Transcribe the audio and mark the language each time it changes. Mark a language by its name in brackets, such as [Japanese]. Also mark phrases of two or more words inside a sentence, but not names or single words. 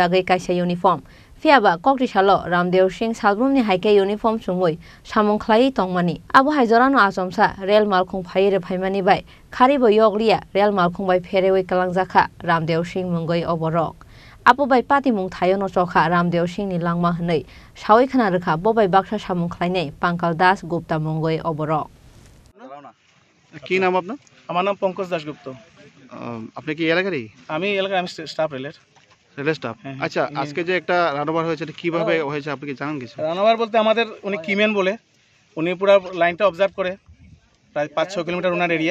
[Kok Borok] bagai kaisa uniform Fiaba kokti salo Ramdeo Singh salbum ni haike uniform sumoi samung khlai tongmani abo haijorano asomsa rail mal khongphai re phaimani bai khari bo yoglia rail mal khongbai ferewe kalangjaka Ramdeo Singh mungoi oborok apo bai pati mung thayo no chokha Ramdeo Singh ni langma hnei sawi khana rekha bo bai baksa samung khlai nei Pankal Das Gupta mungoi oborok [Bangla] কি নাম আপনার? আমার নাম পঙ্কজ দাশগুপ্ত। আপনি কি এলাকারই? আমি এলাকার স্টাফ রেলের স্টাফ। আচ্ছা, আজকে যে একটা রানওভার হয়েছে এটা কিভাবে হয়েছে আপনি কি জানেন কিছু? রানওভার বলতে আমাদের উনি কিমেন বলে উনি পুরো লাইনটা অবজার্ভ করে প্রায় 5-6 কিলোমিটার ওনার এরিয়া।